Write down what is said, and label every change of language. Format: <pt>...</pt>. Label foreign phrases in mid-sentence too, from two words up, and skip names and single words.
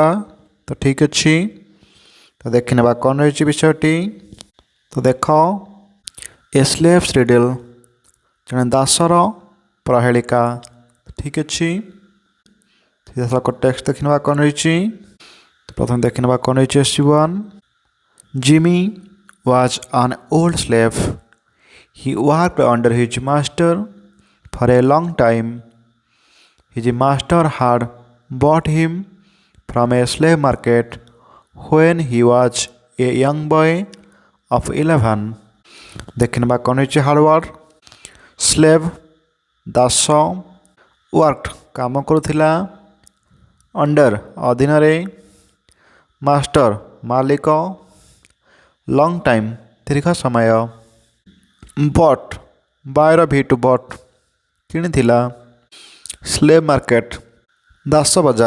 <or>ତ ଠିକ୍ ଅଛି, ତ ଦେଖିନେବା କ'ଣ ରହିଛି ବିଷୟଟି। ତ ଦେଖ, ଏ ସ୍ଲେଭ୍ସ ରିଡେଲ୍ ଜଣେ ଦାସର ପ୍ରହେଳିକା। ଠିକ୍ ଅଛି, ସିଧାସଳଖ ଟେକ୍ସଟ ଦେଖିନେବା କ'ଣ ରହିଛି। ପ୍ରଥମେ ଦେଖିନେବା କ'ଣ ରହିଛି।</or> <en>S1 Jimmy was an old slave. He worked under his master for a long time. His master had bought him from a slave market when he was a young boy of 11.</en> <or>ଦେଖିନେବା କ'ଣ ରହିଛି।</or> <en>hardword slave</en> <or>ଦାସ, ୱାର୍କଡ କାମ କରୁଥିଲା, ଅଣ୍ଡର ଅଧୀନରେ, ମାଷ୍ଟର ମାଲିକ,</or> <en>long time</en> <or>ଦୀର୍ଘ ସମୟ,</or> <en>bought buy V2 bought</en> <or>କିଣିଥିଲା,</or> <en>slave market</en> <or>ଦାସ ବଜାର।</or>